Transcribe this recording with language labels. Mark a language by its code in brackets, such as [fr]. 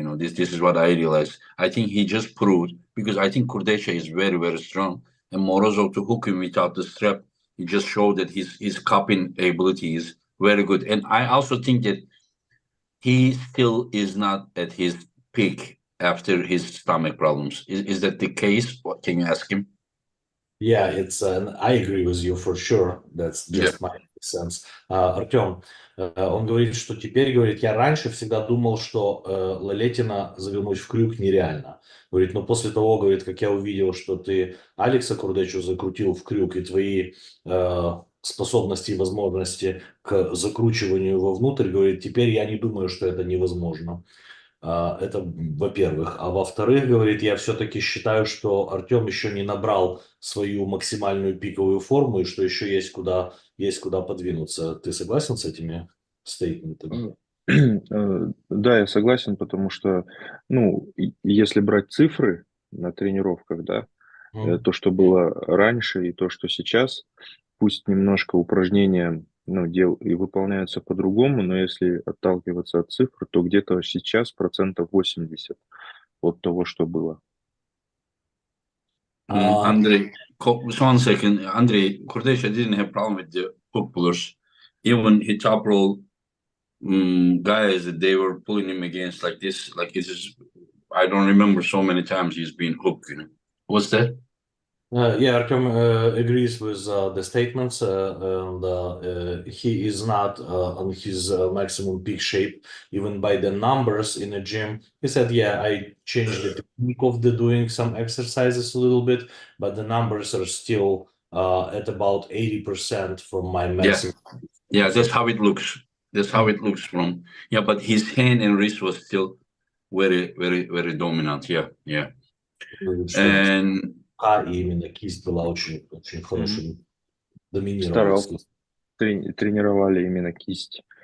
[en] This is what I realized. I think he just proved, because I think Kurdesha is very, very strong, and Morozov to hook him without the strap, he just showed that his cupping ability is very good. And I also think that he still is not at his peak after his stomach problems. Is that the case? What can you ask him? Yeah, it's I agree with you for sure. That's Yeah. just my sense. [ru] Артем, он говорит, что теперь, говорит, я раньше всегда думал, что Лалетина завернуть в крюк нереально. Говорит, но после того, говорит, как я увидел, что ты Алекса Курдечу закрутил в крюк, и твои способности и возможности к закручиванию вовнутрь, говорит, теперь я не думаю, что это невозможно. Это во-первых. А во-вторых, говорит, я все-таки считаю, что Артем еще не набрал свою максимальную пиковую форму и что еще есть куда подвинуться. Ты согласен с этими стейтментами? Да, я согласен, потому что, если брать цифры на тренировках, да, то, что было раньше и то, что сейчас, пусть немножко упражнения, и выполняются по-другому, но если отталкиваться от цифр, то где-то сейчас 80% от того, что было. [en] Andrei, just 1 second. Andrei, Kurdesha didn't have problem with the hook pullers. Even he top roll guys that they were pulling him against like this, like it is. I don't remember so many times he's been hooked. What's that? Yeah, Artyom agrees with the statements, and he is not on his maximum peak shape, even by the numbers in the gym. He said, "Yeah, I changed the technique of the doing some exercises a little bit, but the numbers are still at about 80% from my maximum." Yeah, that's how it looks. That's how it looks from. Yeah, but his hand and wrist was still very, very, very dominant. Yeah. And [ru] И именно кисть была очень хорошим, доминировала. Старался, тренировали именно кисть.